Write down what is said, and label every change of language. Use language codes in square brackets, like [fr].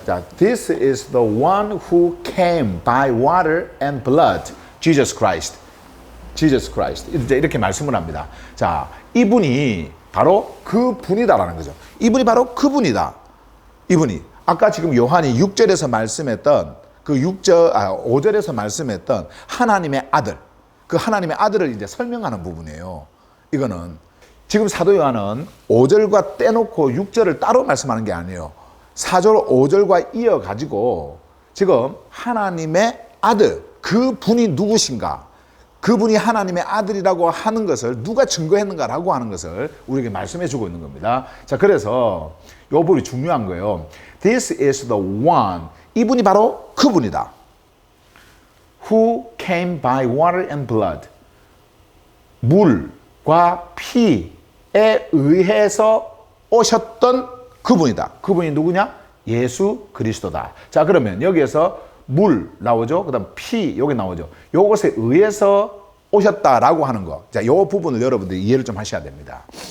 [en] 자, this is the one who came by water and blood, Jesus Christ. [ko] 이제 이렇게 말씀을 합니다. 자, 이분이 바로 그 분이다라는 거죠. 이분이 바로 그분이다. 이분이 아까 지금 요한이 6절에서 말씀했던 5절에서 말씀했던 하나님의 아들, 그 하나님의 아들을 이제 설명하는 부분이에요. 이거는 지금 사도 요한은 5절과 떼놓고 6절을 따로 말씀하는 게 아니에요. 4절, 5절과 이어가지고 지금 하나님의 아들, 그 분이 누구신가? 그분이 하나님의 아들이라고 하는 것을 누가 증거했는가라고 하는 것을 우리에게 말씀해 주고 있는 겁니다. 자, 그래서 이 부분이 중요한 거예요. [en] This is the one. [ko] 이분이 바로 그분이다. [en] Who came by water and blood. [ko] 물과 피에 의해서 오셨던 그분이다. 그분이 누구냐? 예수 그리스도다. 자, 그러면 여기에서 물 나오죠. 그 다음 피 여기 나오죠. 요것에 의해서 오셨다라고 하는 거. 자, 요 부분을 여러분들이 이해를 좀 하셔야 됩니다.